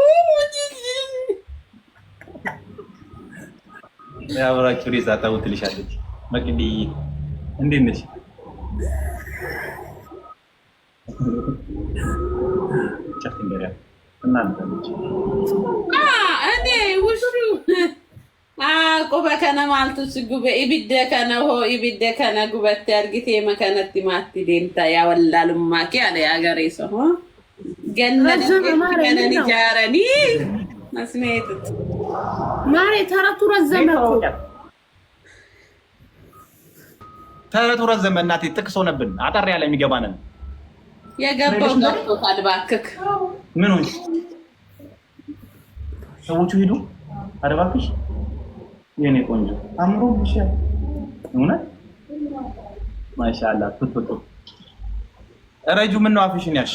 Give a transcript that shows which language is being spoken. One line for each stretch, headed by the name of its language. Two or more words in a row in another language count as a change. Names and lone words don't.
Amharic: አብራችሁ ሬሳ አጠቡ ትልሻለች። መቅዲ እንዴት ነሽ? እኔ ውሹ
Oromo: quba kana maaltu si gube ibidde kana ho ibidde kana gubatti argite makanatti maatti deemta yaa wallaalummaa kee ala yaa gareessa ho gannani jaarani asmeetut
Amharic: ማሬ ተረቱ ረዘመ እኮ ተረቱ ረዘመ። እናቴ ጥቅስ ሆነብን። አጠር ያለ የሚገባንን የገባው ገብቶታል። እባክህ ምን ሆንሽ? ሰዎቹ ሄዱ። ኧረ እባክሽ የኔ ቆንጆ አምሮብሻል። እውነት ማሻአላህ ትጥጡ ረጁ ምን ነው አፍሽን ያሽ?